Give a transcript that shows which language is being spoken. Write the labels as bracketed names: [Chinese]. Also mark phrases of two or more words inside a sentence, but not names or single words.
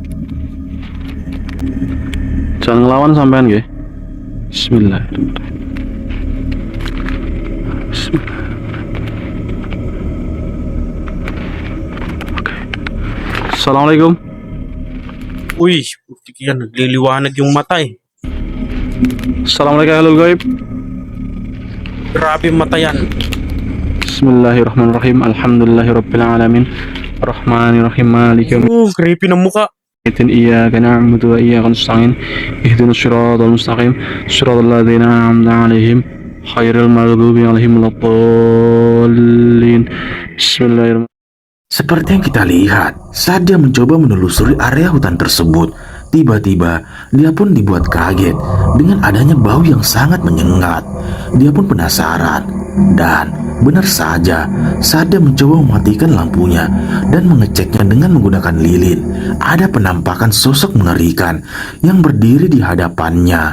[Javanese] Jangan ngelawan sampean, nggih. [Arabic] بسم الله الرحمن الرحيم. Bismillah. Oke. Assalamualaikum. [Filipino] Uy, yan, nagliliwanag yung mata eh. [Arabic] السلام عليكم أهل الغيب. [Filipino] Grabe mata yan. [Arabic] بسم الله الرحمن الرحيم. الحمد لله رب العالمين. الرحمن الرحيم. مالك يوم الدين. [Filipino] Creepy ng muka. [Arabic] إياك نعبد وإياك نستعين اهدنا الصراط المستقيم صراط الذين أنعمت عليهم غير المغضوب عليهم ولا الضالين بسم الله الرحمن [Indonesian] Seperti yang kita lihat, saat dia mencoba menelusuri area hutan tersebut, tiba-tiba dia pun dibuat kaget dengan adanya bau yang sangat menyengat. Dia pun penasaran, dan benar saja saat dia mencoba mematikan lampunya dan mengeceknya dengan menggunakan lilin, ada penampakan sosok mengerikan yang berdiri di hadapannya.